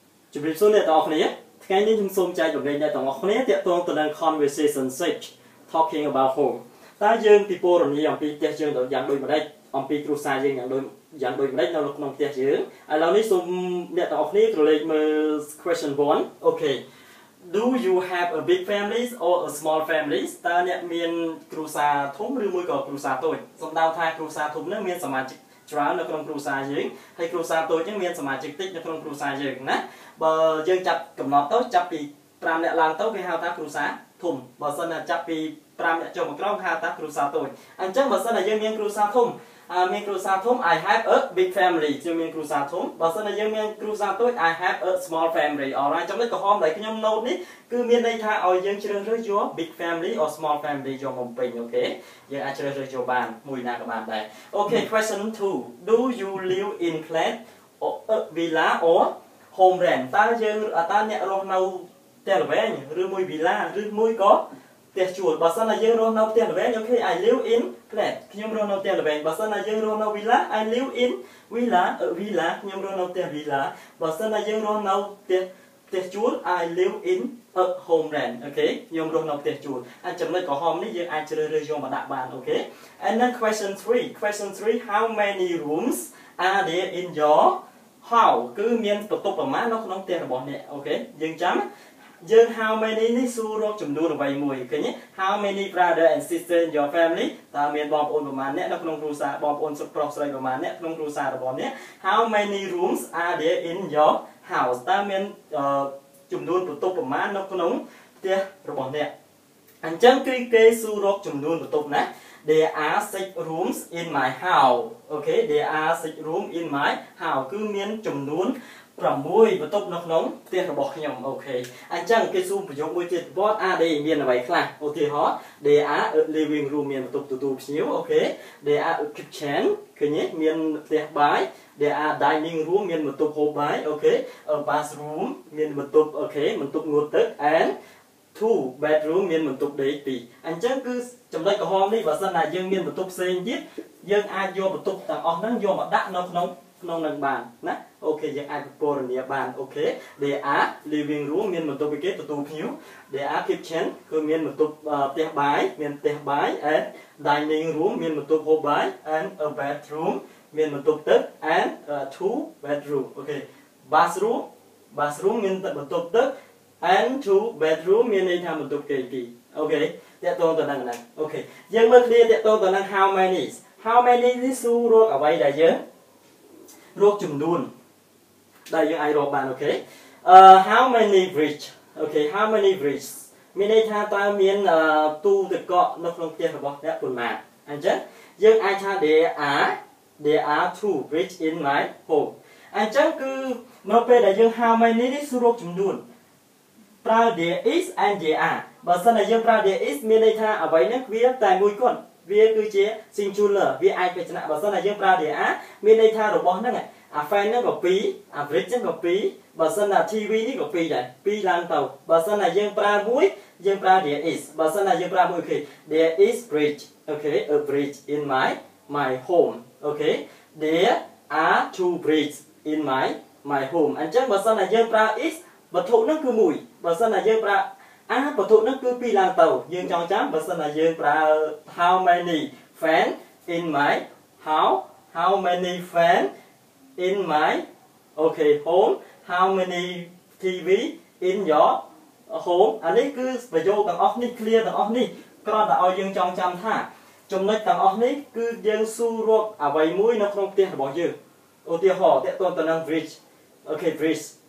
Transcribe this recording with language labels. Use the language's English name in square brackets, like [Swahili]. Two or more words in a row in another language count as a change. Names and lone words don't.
[Khmer] ជំរាបសួរអ្នកទាំងអស់គ្នាថ្ងៃនេះខ្ញុំសូមចែករំលែកអ្នកទាំងអស់គ្នាទាក់ទងទៅនឹង [English] conversation 6 talking about home [Khmer] តើយើងពិពណ៌នាអំពីផ្ទះយើងយ៉ាងដូចម្ដេចអំពីគ្រួសារយើងយ៉ាងដូចម្ដេចនៅក្នុងផ្ទះយើងឥឡូវនេះសូមអ្នកទាំងអស់គ្នាក្រឡេកមើល [English] question 1 okay do you have a big family or a small family [Khmer] តើអ្នកមានគ្រួ សារធំឬមួយក៏គ្រួសារតូចសំដៅថាគ្រួសារធំនឹងមានសមាជិកច្រើននៅក្នុងគ្រួសារយើងហើយគ្រួសារតូចហ្នឹងមានសមាជិកតិចនៅក្នុងគ្រួសារយើងណាបើយើងចាប់កំណត់ទៅចាប់ពី5អ្នកឡើងទៅគេហៅថាគ្រួសារធំបើសិនណាចាប់ពី 5អ្នកចុះមកក្រោមគេហៅថាគ្រួសារតូចអញ្ចឹងបើសិនណាយើងមានគ្រួសារធំមានគ្រួសារធំ [English] I have a big family [Khmer] ខ្ញុំមានគ្រួសារធំបើសិនណាយើងមានគ្រួសារតូច [English] I have a small family alright [Khmer] ចំណុចកំហំដែលខ្ញុំ note នេះគឺមានន័យថាឲ្យយើងជ្រើសរើសយក [English] big family or small family [Khmer] យកមកពេញអូខេយើងអាចជ្រើសរើសយកបានមួយណា ក៏បានដែរអូខេ [English] question 2 do you live in flat or villa or home rent [Khmer] តើអ្នករស់នៅផ្ទះល្វែង ឬមួយ villa ឬមួយក៏ផ្ទះជួលបើសិនណាយើងរស់នៅផ្ទះល្វែងអូខេ [English] I live in flat [Khmer] ខ្ញុំរស់នៅផ្ទះល្វែងបើសិនណាយើងរស់នៅ villa [English] I live in villa [Khmer] ខ្ញុំរស់នៅផ្ទះ villa បើសិនណាយើងរស់នៅផ្ទះជួល [English] I live in a home rent [Khmer] អូខេខ្ញុំរស់នៅផ្ទះជួលអាចចំណុចកំហំនេះយើងអាចជ្រើសរើសយកមកដាក់បានអូខេ [English] and then question 3 how many rooms are there in your house [Khmer] គឺមានបន្ទប់ប្រមាណនៅក្នុងផ្ទះរបស់អ្នកអូខេយើងចាំយើង [English] how many [Khmer] នេះសួររកចំនួនអ្វីមួយឃើញទេ [English] how many brother and sister in your family [Khmer] តើមានបងប្អូ នប្រមាណអ្នកនៅក្នុងគ្រួសារបងប្អូនប្រុសស្រីប្រមាណអ្នកក្នុងគ្រួសាររបស់អ្នក [English] how many rooms are there in your house [Khmer] តើមានចំនួនបន្ទប់ប្រមាណនៅ ក្នុងផ្ទះរបស់អ្នកអញ្ចឹងគឺគេសួររកចំនួនបន្ទប់ណា [English] there are 6 rooms in my house [Khmer] អូខេ [English] there are 6 rooms in my house [Khmer] គឺមានចំនួន6បន្ទប់នៅក្នុងផ្ទះរបស់ខ្ញុំអូខេអញ្ចឹងគេសួរប្រយោគមួយទៀត [English] what are they [Khmer] មានអ្វីខ្លះឧទាហរណ៍ [English] there are a living room [Khmer] មានបន្ទប់ទទួលភ្ញៀវអូខេ [English] there are a kitchen [Khmer] ឃើញទេមានផ្ទះបាយ [English] there are dining room [Khmer] មានបន្ទប់ហូបបាយអូខេ [English] a bathroom [Khmer] មានបន្ទប់អូខេបន្ទប់ងូតទឹក and [English] 2 bedroom [Khmer] មានបន្ទប់ដេក2អញ្ចឹងគឺចំណុចកំហំនេះបើសិនណាយើងមានបន្ទប់ផ្សេងទៀតយើងអាចយកបន្ទប់ទាំងអស់ហ្នឹងយកមកដាក់នៅក្នុងនឹងបានណាអូខេយើងអាចពិពណ៌នាបានអូខេ [English] there are living room [Khmer] មានបន្ទប់គេទទួលភ្ញៀវ [English] there are kitchen [Khmer] គឺមានបន្ទប់ផ្ទះបាយមានផ្ទះបាយ [English] and dining room [Khmer] មានបន្ទប់ហូបបាយ [English] and a bedroom [Khmer] មានបន្ទប់ទឹក [English] and 2 bedroom [Khmer] អូខេ bathroom មានបន្ទប់ទឹក [English] and 2 bedroom [Khmer] មានន័យថាបន្ទប់គេពីរអូខេតើតទៅនឹងណាអូខេយើងមើលគ្នាតទៅនឹង [English] how many [Khmer] នេះសួររកអ្វីដែលយើងរកចំនួនដែលយើងអាចរកបានអូខេ [English] how many fridge [Khmer] អូខេ [English] how many fridge [Khmer] មានន័យថាតើមានទូទឹកកកនៅក្នុងផ្ទះរបស់អ្នកប៉ុន្មានអញ្ចឹងយើងអាចថា [English] there are 2 fridge in my home [Khmer] អញ្ចឹងគឺនៅពេលដែលយើង [English] how many [Khmer] នេះសួររកចំនួនប្រើ [English] there is and there are [Khmer] បើសិនតែយើងប្រើ [English] there is [Khmer] មានន័យថាអ្វីហ្នឹងវាតែមួយគត់វាគឺជា singular វាឯកបច្ចនៈបើសិ នតែយើងប្រើ [English] there are [Khmer] មានន័យថារបស់ហ្នឹងអា fan ហ្នឹងក៏2អា fridge ហ្នឹងក៏2បើសិនណា TV នេះក៏2ដែរ2ឡើងទៅបើសិនណាយើងប្រើមួយយើងប្រើ [English] there is [Khmer] បើ សិនណាយើងប្រើមួយអូខេ [English] there is fridge [Khmer] អូខេ [English] a fridge in my home [Khmer] អូខេ [English] there are 2 fridge in my home [Khmer] អញ្ចឹងបើសិនណាយើងប្រើ is វត្ថុហ្នឹងគឺមួយបើសិនណាយើងប្រើវត្ថុហ្នឹងគឺ2ឡើងទៅយើងចង់ចាំបើសិនណាយើងប្រើ [English] how many fan in my house how many fan in my okay home how many TV in your home [Khmer] អានេះគឺប្រយោគទាំងអស់នេះ clear ទាំងអស់នេះគ្រាន់តែឲ្យយើងចងចាំថាចំណុចទាំងអស់នេះគឺយើងសួររកអ្វីមួយនៅក្នុងផ្ទះរបស់យើងឧទាហរណ៍តើតទៅនឹង fridge អូខេ fridge